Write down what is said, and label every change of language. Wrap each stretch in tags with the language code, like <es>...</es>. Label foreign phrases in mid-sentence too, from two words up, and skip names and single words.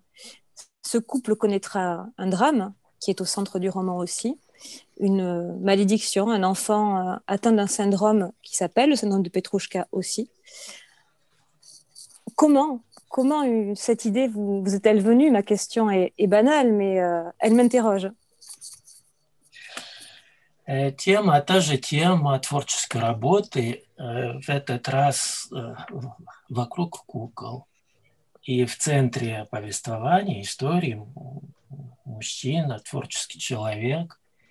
<fr>Ce couple connaîtra un drame qui est au centre du roman aussi, une malédiction, un enfant atteint d'un syndrome qui s'appelle le syndrome de Petrouchka aussi. Comment cette idée vous est-elle venue? Ma question est banale, mais elle m'interroge.</fr> <ru>Тема, та же тема творческой работы, в этот раз вокруг кукол. И в центре повествования, истории мужчина, творческий человек.</ru>